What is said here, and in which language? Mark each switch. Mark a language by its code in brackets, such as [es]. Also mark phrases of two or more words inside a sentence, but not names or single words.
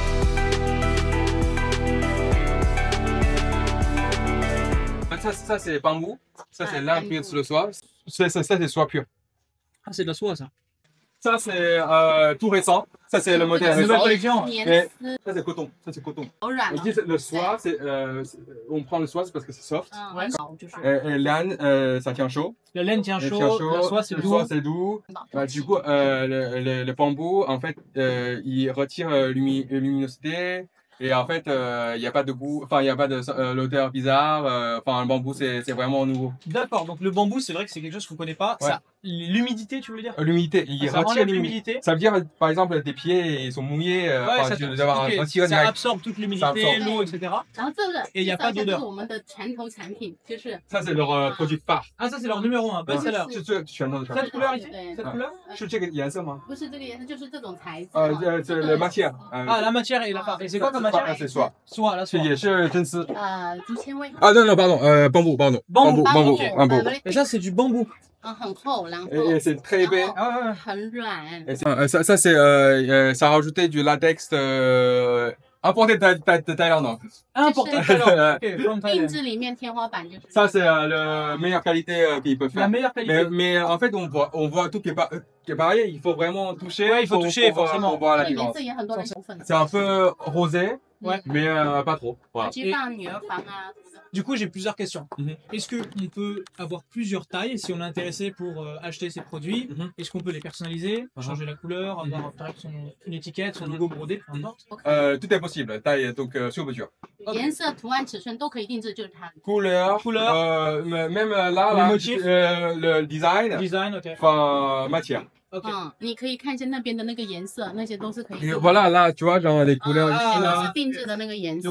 [fr] Ça c'est bambou. Ça, c'est lin pur sur le soie. Ça, c'est soie pure. Ah, c'est de la soie, ça. Ça, c'est tout récent. Ça, c'est le modèle Nouvelle récent. collection. Et ça, c'est coton. Ça, c'est coton. [zh] 柔软 [fr] On [zh] 了 [fr] dit le soie, on prend le soie, c'est parce que c'est soft. [zh] 很少就是 [fr] Et laine, ça tient chaud. La laine tient Elle chaud, tient chaud. la soie, c'est Le doux. soie, c'est doux. Bah, du coup, le bambou, en fait, il retire luminosité. Et en fait, il n'y a pas de goût, enfin, il n'y a pas de l'odeur bizarre. Enfin, le bambou, c'est vraiment nouveau. D'accord, donc le bambou, c'est vrai que c'est quelque chose qu'on connaît pas. Ouais. Ça, l'humidité, tu veux dire? L'humidité, il Ça retire enlève l'humidité. Ça veut dire, par exemple, tes pieds, ils sont mouillés. Ouais, enfin, ça, tu dois avoir ok, un tirage ça direct. absorbe toute Ça l'humidité, absorbe. l'eau, etc. [zh] 然后这个 [fr] Et il n'y a pas [zh] 这是 [fr] d'odeur. [zh] 我们的传统产品，就是 [fr] Ça, c'est leur produit phare. Ah, ça, c'est leur numéro 1, best-seller. [zh] 这全都是 [fr] Cette couleur ici? [zh] 对 [fr] Cette couleur? [zh] 是这个颜色吗？不是这个颜色，就是这种材质。 [fr] 这 le matière. Ah, la matière et la farce. Et c'est quoi comme matière? C'est soie. Soie, la [zh] 这 [fr] soie. [zh] 也是真丝。竹纤维， [fr] Ah non, non, pardon, bambou, pardon. Bambou, bambou, ok. bambou. Et ça, c'est du bambou. [zh] 很厚，然后 [fr] Et c'est très épais. [zh] 然后 [fr] Ah, ouais, ouais. [zh] 很软。 [fr] Et ça c'est, ça a rajouté du latex importé de Thaïlande en plus. Importé de Thaïlande. [en] Ok, from [zh] 定 [fr] Thailand. [zh] 制里面天花板就是 [fr] Ça c'est la meilleure qualité qu'ils peuvent La faire. meilleure qualité. Mais en fait, on voit tout qui est pareil. Il faut vraiment toucher. Ouais, il faut toucher, pour forcément. voir la [zh] 这个颜 [fr] différence. [zh] 色也很多人有粉。 [fr] C'est un peu rosé, Ouais. mais pas trop. Voilà. [zh] 去放女儿房啊。 [fr] Du coup, j'ai plusieurs questions. Mhm. Est-ce qu'on peut avoir plusieurs tailles si on est intéressé pour acheter ces produits? Mhm. Est-ce qu'on peut les personnaliser, changer la couleur, avoir par exemple une étiquette, son logo brodé, peu importe? Tout est possible. Taille donc sur mesure. [zh] 颜色、图案、尺寸都可以定制，就是它。 [fr] Couleur. Couleur. Même là, Les là, motifs. le design. Design, ok. Enfin, matière. Ok. [zh] 你可以看一下那边的那个颜色，那些都是可以 [fr] Et [zh] 定制的。 [fr] voilà, là, tu vois, genre les couleurs. Ah, [zh] 这 [fr] là. [zh] 个是定制的那个颜色